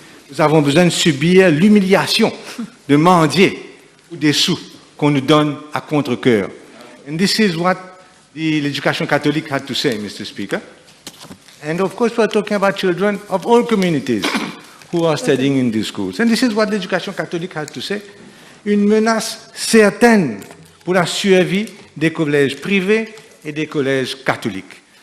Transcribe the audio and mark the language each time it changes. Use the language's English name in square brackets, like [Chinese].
[French] Nous avons besoin de subir l'humiliation, de mendier ou des sous qu'on nous donne à contre-cœur. [English] And this is what the Education Catholic had to say, Mr. Speaker. And of course, we're talking about children of all communities who are studying in these schools. And this is what the Education Catholic has to say. [French] Une menace certaine pour la survie des collèges privés et des collèges catholiques.